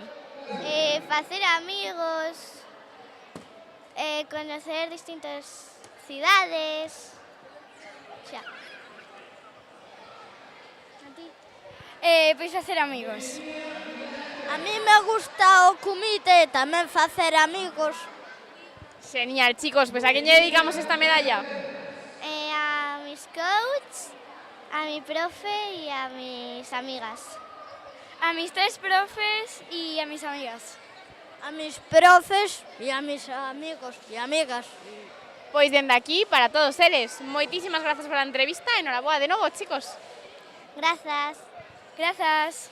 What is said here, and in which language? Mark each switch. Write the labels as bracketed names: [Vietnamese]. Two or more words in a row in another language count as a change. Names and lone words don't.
[Galician] Facer amigos, conocer distintas cidades. Xa. A ti? Pois facer amigos. [Spanish] A mí me gusta [Galician] o comité, tamén facer amigos. [Spanish] Genial, chicos, pues ¿a quién le dedicamos esta medalla? A mis coaches, a mi profe y a mis amigas. A mis 3 profes y a mis amigas. A mis profes y a mis amigos y amigas. [Galician] Pois dende aquí, para todos eles, moitísimas grazas pola entrevista e noraboa de novo, chicos. Grazas. Grazas.